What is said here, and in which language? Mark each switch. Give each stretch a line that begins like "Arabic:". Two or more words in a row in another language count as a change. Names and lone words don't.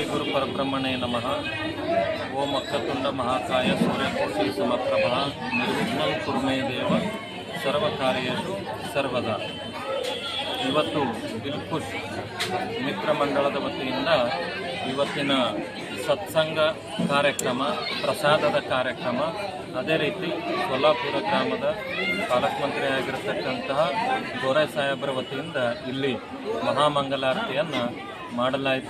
Sanskrit: परब्रह्मणे नमः। ओम वक्रतुंड महाकाय सूर्यकोटि समप्रभः निर्विघ्नं कुरु मे देव सर्वकार्येषु सर्वदा।
Kannada: ಇವತ್ತು ದಿಲ್ಖುಷ್ ಮಿತ್ರ ಮಂಡಳದ ವತಿಯಿಂದ ಇವತ್ತಿನ ಸತ್ಸಂಗ ಕಾರ್ಯಕ್ರಮ, ಪ್ರಸಾದದ ಕಾರ್ಯಕ್ರಮ, ಅದೇ ರೀತಿ ಸೋಲಾಪುರ ಗ್ರಾಮದ ಪಾಲಕ ಮಂತ್ರಿ ಆಗಿರತಕ್ಕಂತಹ ಗೋರೆ ಸಾಹೇಬರ ವತಿಯಿಂದ ಇಲ್ಲಿ ಮಹಾಮಂಗಲಾರತಿಯನ್ನು ಮಾಡಲಾಯಿತು।